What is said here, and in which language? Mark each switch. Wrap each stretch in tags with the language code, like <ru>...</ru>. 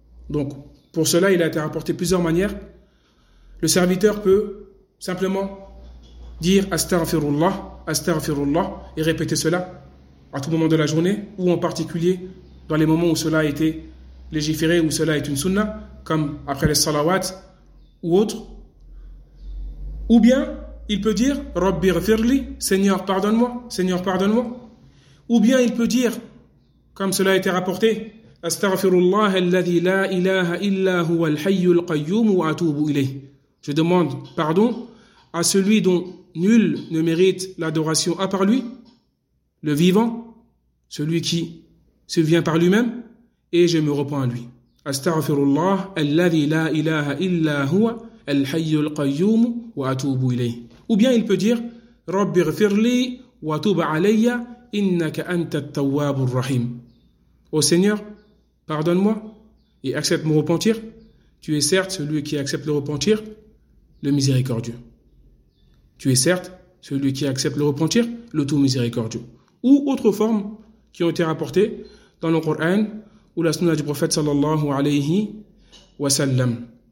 <fr>Donc, pour cela, il a été rapporté plusieurs manières. Le serviteur peut simplement dire « Astaghfirullah, Astaghfirullah » et répéter cela à tout moment de la journée, ou en particulier dans les moments où cela a été légiféré, où cela est une sunnah, comme après les salawat ou autre. Ou bien, il peut dire «</fr> <ar>Rabbi ghfirli</ar> <fr>»« Seigneur, pardonne-moi, Seigneur, pardonne-moi ». Ou bien, il peut dire, comme cela a été rapporté,</fr> <ar>أستغفر الله الذي لا إله إلا هو الحي القيوم وأتوب إليه.</ar> <fr>Je demande pardon à celui dont nul ne mérite l'adoration à part lui, le vivant, celui qui se vient par lui-même, et je me repens à lui.</fr> <ar>أستغفر الله الذي لا إله إلا هو الحي القيوم وأتوب إليه.</ar> <fr>Ou bien il peut dire</fr> <ar>رب اغفر لي وتوب علي إنك أنت التواب الرحيم.</ar> <fr>Ô Seigneur, pardonne-moi et accepte mon repentir. Tu es certes celui qui accepte le repentir, le miséricordieux. Tu es certes celui qui accepte le repentir, le tout miséricordieux. Ou autres formes qui ont été rapportées dans le Coran ou la sunna du prophète sallallahu alayhi wa sallam.</fr>